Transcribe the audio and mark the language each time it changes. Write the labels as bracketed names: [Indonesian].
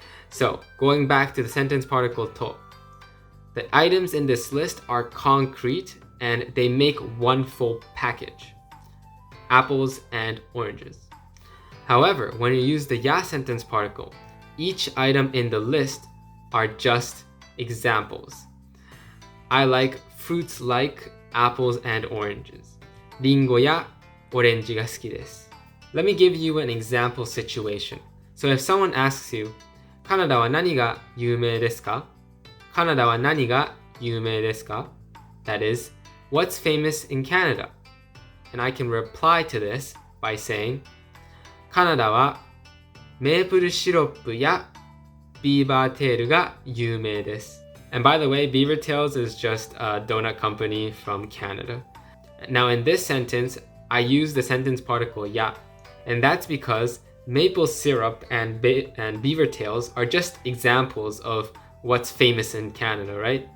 [English] So going back to the sentence particle to, the items in this list are concrete and they make one full package. Apples and oranges. However, when you use the ya sentence particle, each item in the list are just examples. I like fruits like apples and oranges. [Japanese] リンゴやオレンジが好きです。 [English] Let me give you an example situation. So if someone asks you, [Japanese] カナダは何が有名ですか? カナダは何が有名ですか? [English] That is, what's famous in Canada? And I can reply to this by saying, [Japanese] カナダはメープルシロップやビーバーテールが有名です。 [English] And by the way, Beaver Tails is just a donut company from Canada. Now in this sentence, I use the sentence particle ya. And that's because maple syrup and beaver tails are just examples of what's famous in Canada, right?